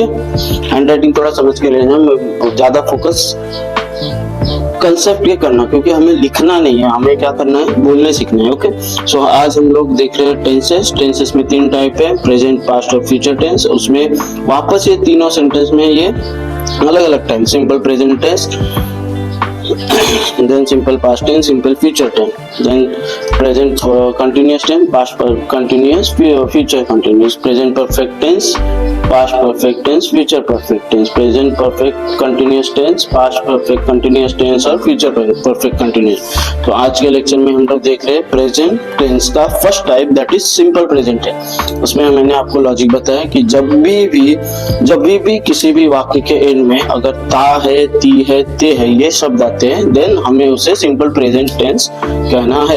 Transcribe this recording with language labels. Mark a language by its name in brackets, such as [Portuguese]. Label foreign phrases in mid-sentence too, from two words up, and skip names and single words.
[Hindi] हैंड राइटिंग थोड़ा समझ के लेना, ज्यादा [English] focus concept [Hindi] ये करना, क्योंकि हमें लिखना नहीं है, हमें क्या करना है, बोलने सीखना है। [English] okay, so [Hindi] आज हम लोग देख रहे हैं टेंसेस। टेंसेस में 3 टाइप है, [English] present, past [Hindi] और [English] future tense. [Hindi] उसमें वापस ये तीनों सेंटेंस में ये अलग अलग टाइम, [English] simple present tense, then simple past tense, simple future tense, then present continuous tense, past continuous, future continuous, present perfect tense, past perfect tense, future perfect tense, present perfect continuous tense, past perfect continuous tense और future perfect continuous। [Hindi] तो आज के लेक्चर में हम लोग देख रहे हैं [English] present tense [Hindi] का [English] first type, that is simple present tense. [Hindi] उसमें मैंने आपको लॉजिक बताया कि जब भी किसी भी वाक्य के एंड में अगर ता है, ती है, ते है, ये शब्द आते हैं, देन हमें उसे [English] simple present tense [Hindi] कहना है।